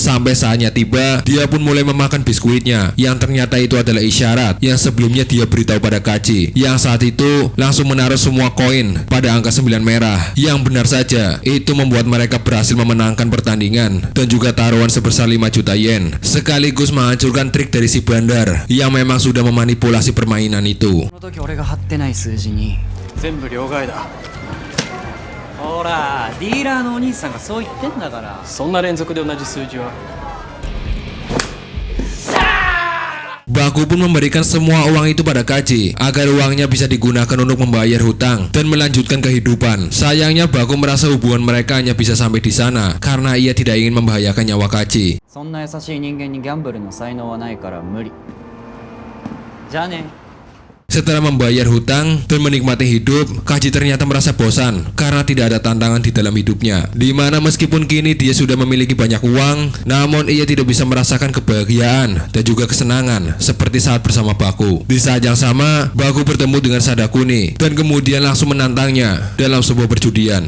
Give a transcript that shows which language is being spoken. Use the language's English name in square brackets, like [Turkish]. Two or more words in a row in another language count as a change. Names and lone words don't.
[Indonesian] Sampai saatnya tiba, dia pun mulai memakan biskuitnya, yang ternyata itu adalah isyarat yang sebelumnya dia beritahu pada Kaji, yang saat itu langsung menaruh semua koin pada angka 9 merah. Yang benar saja, itu membuat mereka berhasil memenangkan pertandingan dan juga taruhan sebesar 5 juta yen, sekaligus menghancurkan trik dari si bandar yang memang sudah memanipulasi permainan itu. [Japanese] ほら、ディーラーのお兄さんがそう言ってんだから。そんな連続で同じ数字は。 [Indonesian] Baku pun memberikan semua uang itu pada Kaji agar uangnya bisa digunakan untuk membayar hutang dan melanjutkan kehidupan. Sayangnya Baku merasa hubungan mereka hanya bisa sampai di sana karena ia tidak ingin membahayakan nyawa Kaji. [Japanese] そんな優しい人間にギャンブルの才能はないから無理。じゃあね。 [Indonesian] Setelah membayar hutang dan menikmati hidup, Kaji ternyata merasa bosan karena tidak ada tantangan di dalam hidupnya. Dimana meskipun kini dia sudah memiliki banyak uang, namun ia tidak bisa merasakan kebahagiaan dan juga kesenangan seperti saat bersama Baku. Di saat yang sama, Baku bertemu dengan Sadakuni dan kemudian langsung menantangnya dalam sebuah perjudian.